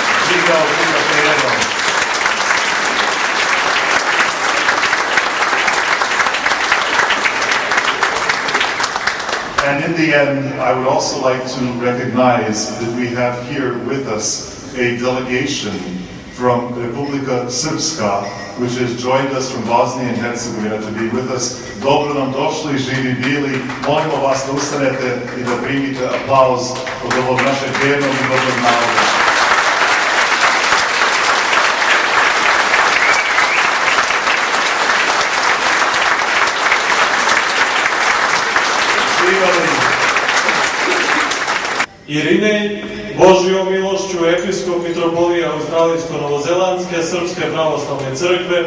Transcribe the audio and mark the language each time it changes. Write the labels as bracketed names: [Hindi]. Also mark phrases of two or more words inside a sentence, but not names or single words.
[English] And in the end, I would also like to recognize that we have here with us a delegation from Republika Srpska, which has joined us from Bosnia and Herzegovina to be with us. [Serbian] Dobro nam došli, živi bili. Molimo vas da ustanete i da primite aplauz od ovog našeg vjernog i dobrog naroda. Irinej, Božjom milošću episkop mitropolije Australijsko-Novozelandske Srpske pravoslavne crkve,